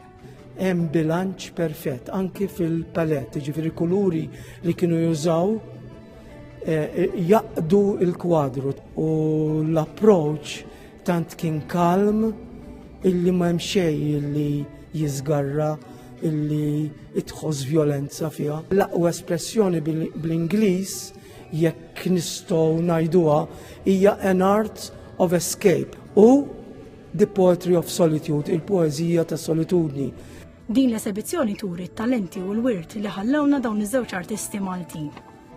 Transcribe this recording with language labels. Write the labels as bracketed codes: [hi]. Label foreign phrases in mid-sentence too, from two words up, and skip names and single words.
[mt] Hemm bilanċ perfett anki fil-palett, ġifieri kuluri li kienu jużaw jaqdu il-kwadru u l-approach tant kien kalm illi ma hemm xejn illi jiżgarra illi idħos violenza fiha. L-aqwa espressjoni bl-Ingliż jekk nistgħu ngħiduha hija [en] an art of escape [mt] u [en] the poetry of solitude, [mt] il-poeżija ta' solitudni. Din l-esebizzjoni turi t-talenti u l-wirt li ħallewna dawn iż-żewġ artisti Maltin.